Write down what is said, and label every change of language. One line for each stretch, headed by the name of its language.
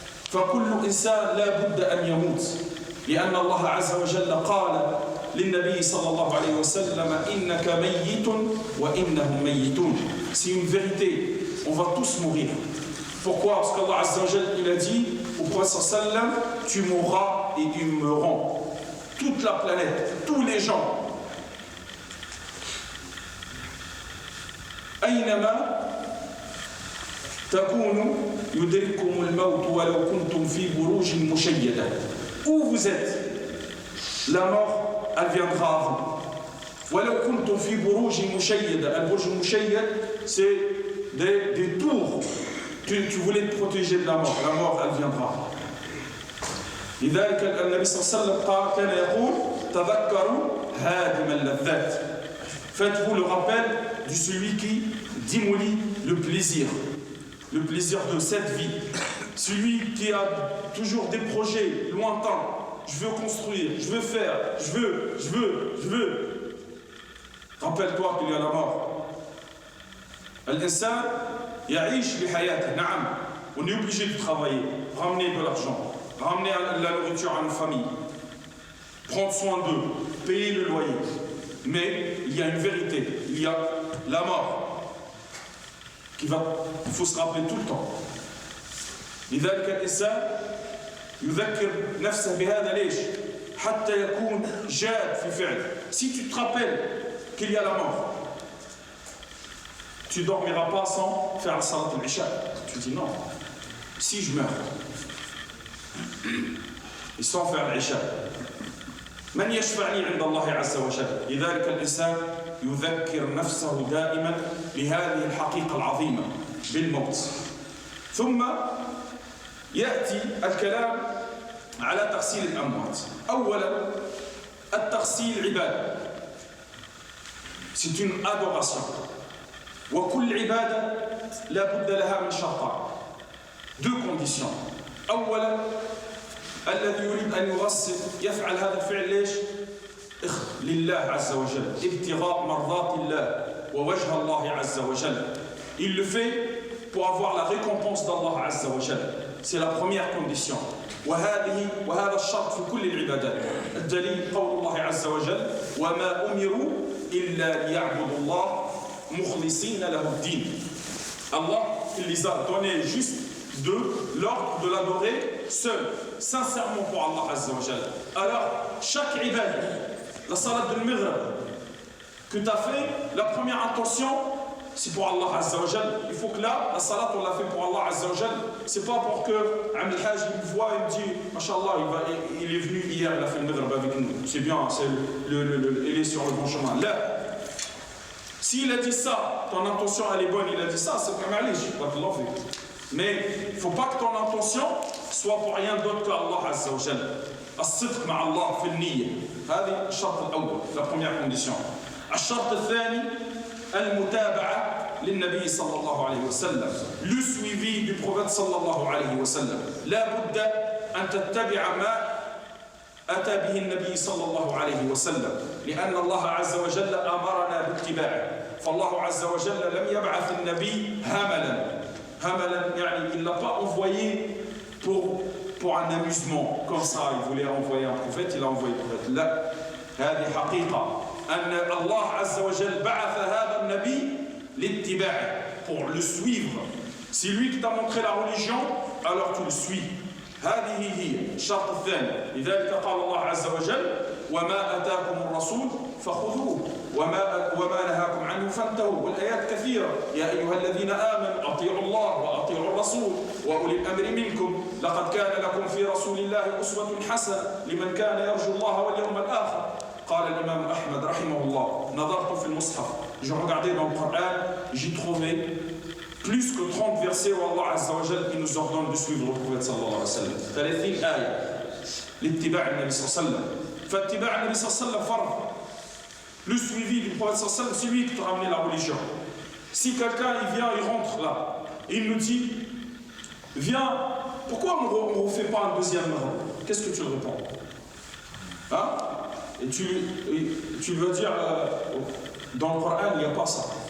Arabic: فكل إنسان لابد أن يموت. لأن الله عز وجل قال للنبي صلى الله عليه وسلم إنك ميت وإنهم ميتون.
French: C'est une vérité. On va tous mourir. Pourquoi? Parce qu'Allah Azza wa Jal, il a dit au prophète sallam, tu mourras et ils mourront. Toute la planète, tous les gens.
Arabic: أينما تكونوا يدرككم الموت ولو كنتم في بروج مشيدة.
French: Où vous êtes, la mort, elle viendra à vous.
Arabic: ولو كنتم في بروج مشيدة. البرج المشيد,
French: c'est des tours. Tu voulais te protéger de la mort elle viendra.
Arabic: لذلك النبي صلى الله عليه وسلم كان يقول تذكروا هادم اللذات.
French: Faites-vous le rappel de celui qui démolit le plaisir de cette vie, celui qui a toujours des projets lointains. Je veux construire, je veux faire, je veux. Rappelle-toi qu'il y a la mort.
Arabic: L'insan يعيش لحياته. نعم,
French: on est obligé de travailler, ramener de l'argent, ramener la nourriture à nos familles, prendre soin d'eux, payer le loyer. Mais il y a une vérité, il y a la mort il faut se rappeler tout le temps.
Arabic: لذلك الإنسان يذكر نفسه بهذا ليش؟ حتى يكون جاد في فعل.
French: Si tu te rappelles qu'il y a la mort, tu ne dormiras pas sans faire la salat al-isha. Tu dis non, si je meurs et sans faire l'isha,
Arabic: من يشفعني عند الله عز وجل. لذلك الإنسان يذكر نفسه دائما بهذه الحقيقة العظيمة بالموت. ثم يأتي الكلام على تغسيل الأموات. أولا التغسيل عبادة.
French: C'est une adoration.
Arabic: وكل عبادة لا بد لها من شرطين.
French: Deux conditions.
Arabic: أولا الذي يريد أن يغسل يفعل هذا الفعل ليش؟ لله عز وجل. ابتغاء مرضات الله ووجه الله عز وجل.
French: Il le fait pour avoir la récompense d'Allah عز وجل. C'est la première condition.
Arabic: وهذا الشرط في كل العبادات. الدليل قول الله عز وجل وما أمروا إلا ليعبدوا الله مخلصين له الدين.
French: Allah, il les a donné juste l'ordre de l'adorer seul, sincèrement pour Allah Azza wa Jal. Alors, chaque ibad, la salat de Maghrib que tu as fait, la première intention, c'est pour Allah Azza wa Jal. Il faut que là, la salat, on l'a fait pour Allah Azza wa Jal. C'est pas pour que Amil Hajj, il me voit et me dit, Masha'Allah, il est venu hier, il a fait le Maghrib avec nous. C'est bien, il est sur le bon chemin. Là, s'il a dit ça, ton intention elle est bonne, il a dit ça, c'est pas mal, je vais te l'enlever. Mais il ne faut pas que ton intention soit pour rien d'autre que Allah Azza wa Jal.
Arabic: الصدق مع الله في النية. هذه الشرط الأول,
French: la première condition.
Arabic: الشرط الثاني المتابعة للنبي صلى الله عليه وسلم.
French: Le suivi du prophète صلى الله عليه وسلم.
Arabic: لا بد أن تتبع ما أتى به النبي صلى الله عليه وسلم. لأن الله عز وجل أمرنا باتباعه. فالله عز وجل لم يبعث النبي هملا.
French: يعني il ne l'a pas envoyé pour un amusement comme ça. Il voulait envoyer un prophète, il a envoyé un prophète.
Arabic: لا, هذه حقيقة أن الله عز وجل بعث هذا النبي لاتباعه,
French: pour le suivre. C'est lui qui t'a montré la religion, alors tu le suis.
Arabic: هذه هي الشرط الثاني. لذلك قال الله عز وجل وما أتاكم الرسول فخذوه وما نهاكم عنه فانتهوا. والآيات كثيرة. يا أيها الذين آمنوا أطيعوا الله وأطيعوا الرسول وأولي الأمر منكم لقد كان لكم في رسول الله الله أسوة حسنة لمن كان يرجو الله واليوم الآخر. قال الإمام أحمد رحمه الله نظرت في المصحف,
French: j'ai regardé dans le Coran, j'ai trouvé plus que 30 versets où Allah Azza wa Jal il nous ordonne de suivre le prophète sallallahu alayhi wa sallam.
Arabic: 30 آية لاتباع النبي صلى الله عليه وسلم. فاتباع النبي صلى الله عليه وسلم فرض.
French: Le suivi du prophète sallallahu alayhi wa sallam, c'est lui qui t'a ramené la religion. Si quelqu'un il vient, il rentre là, et il nous dit viens, pourquoi on ne refait pas un deuxième maghrib? Qu'est-ce que tu le réponds? Hein? Et tu veux dire dans le Coran il n'y a pas ça.